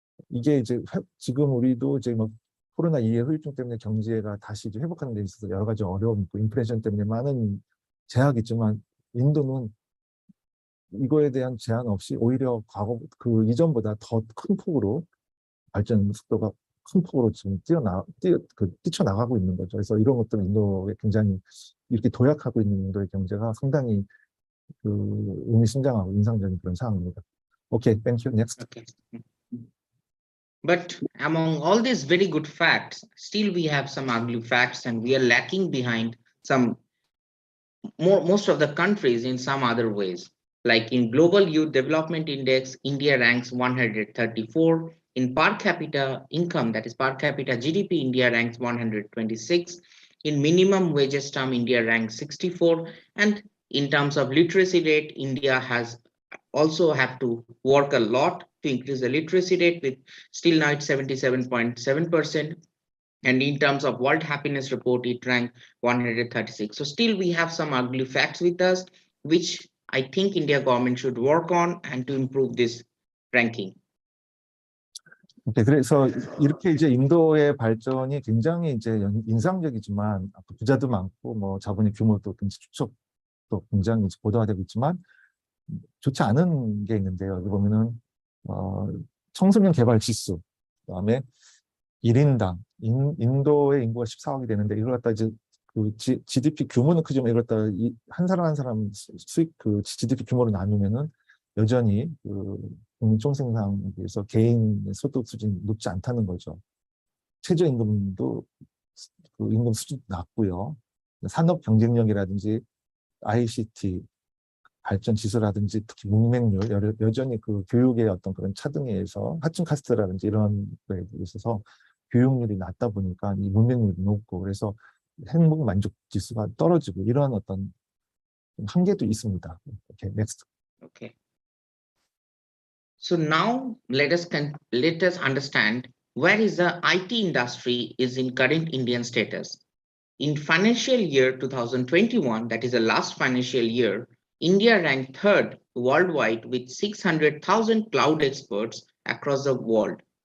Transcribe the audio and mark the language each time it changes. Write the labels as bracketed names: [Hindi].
[Korean] 이게 이제 지금 우리도 이제 뭐 코로나 이후의 후유증 때문에 경제가 다시 이제 회복하는 데 있어서 여러 가지 어려움이 있고 인플레이션 때문에 많은 제약이 있지만 인도는 이거에 대한 제한 없이 오히려 과거 그 이전보다 더 큰 폭으로 발전 속도가 큰 폭으로 지금 뛰쳐나가고 있는 거죠. 그래서 이런 것들은 인도에 굉장히 이렇게 도약하고 있는 인도의 경제가 상당히 그 의미심장하고 인상적인 그런 상황입니다. [English] 오케이, thank you. Next. Okay. But among all these very good facts, still we have some ugly facts, and we are lacking behind some most of the countries in some other ways. Like in Global Youth Development Index, India ranks 134. In per capita income, that is per capita GDP, India ranks 126. In minimum wages term, India ranks 64. And in terms of literacy rate, India has also have to work a lot to increase the literacy rate, with still now it's 77.7%. And in terms of World Happiness Report, it ranked 136. So still we have some ugly facts with us, which I think India government should work on and to improve this ranking. [Korean] 네, 그래서 이렇게 이제 인도의 발전이 굉장히 이제 인상적이지만 부자도 많고 뭐 자본의 규모도 축적도 굉장히 고도화되고 있지만 좋지 않은 게 있는데요. 여기 보면은 청소년 개발 지수, 그다음에 1인당 인도의 인구가 14억이 되는데 이걸 갖다 이제 그 GDP 규모는 크지만 이걸 갖다 한 사람 한 사람 수익 그 GDP 규모로 나누면은 여전히 그 국민 총생산에 비해서 개인 소득 수준이 높지 않다는 거죠. 최저임금도 그 임금 수준도 낮고요. 산업 경쟁력이라든지 ICT 발전 지수라든지 특히 문맹률 여전히 그 교육의 어떤 그런 차등에 의해서 하층 카스트라든지 이런 거에 있어서 교육률이 낮다 보니까 이 문맹률이 높고 그래서 행복 만족 지수가 떨어지고 이런 어떤 한계도 있습니다. [English] 오케이, 넥스트. Okay. So now let us understand where is the IT industry is in current Indian status. In financial year 2021, that is the last financial year, India ranked third worldwide with 600,000 cloud experts across the world.